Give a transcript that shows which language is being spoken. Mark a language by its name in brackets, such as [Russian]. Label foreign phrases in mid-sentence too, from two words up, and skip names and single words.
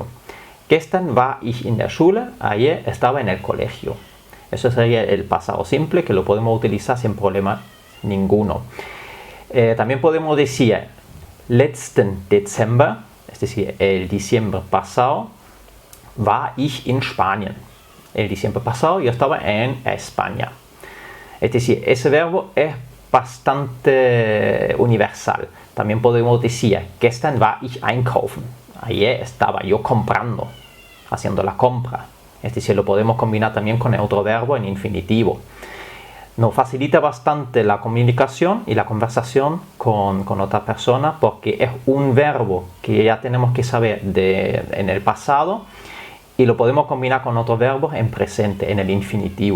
[German] Gestern war ich in der Schule, [Spanish] ayer estaba en el colegio. Eso sería el pasado simple, que lo podemos utilizar sin problema ninguno. También podemos decir [German] letzten Dezember, [Spanish] es decir, el diciembre pasado, [German] war ich in Spanien. [Spanish] El diciembre pasado yo estaba en España. Es decir, ese verbo es bastante universal. También podemos decir, [German] gestern war ich einkaufen. [Spanish] Ayer estaba yo comprando, haciendo la compra. Es decir, lo podemos combinar también con el otro verbo en infinitivo. Nos facilita bastante la comunicación y la conversación con otra persona porque es un verbo que ya tenemos que saber en el pasado y lo podemos combinar con otros verbos en presente, en el infinitivo.